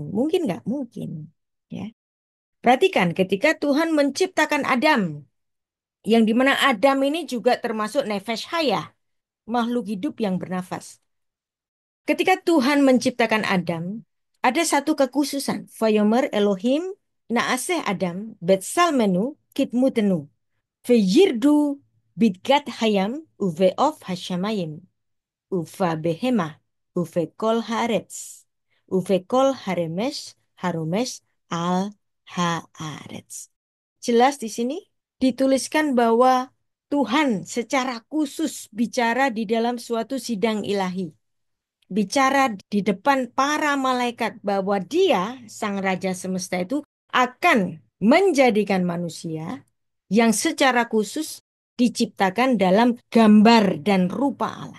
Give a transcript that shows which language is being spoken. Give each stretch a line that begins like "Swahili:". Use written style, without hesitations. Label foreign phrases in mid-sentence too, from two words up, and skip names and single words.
Indonesian: Mungkin nggak? Mungkin. Ya. Perhatikan ketika Tuhan menciptakan Adam, yang dimana Adam ini juga termasuk
Hebrew: נפש חיה,
Indonesian: makhluk hidup yang bernafas. Ketika Tuhan menciptakan Adam, ada satu kekhususan.
Hebrew: ויאמר אלוהים נעשה אדם בצלמנו כדמותנו. וירדו בדגת הים ובעוף השמים. ובבהמה ובכל הארץ. ובכל הרמש הרומש על הארץ.
Indonesian: Jelas di sini dituliskan bahwa Tuhan secara khusus bicara di dalam suatu sidang ilahi. Bicara di depan para malaikat bahwa dia, sang raja semesta itu, akan menjadikan manusia yang secara khusus diciptakan dalam gambar dan rupa Allah.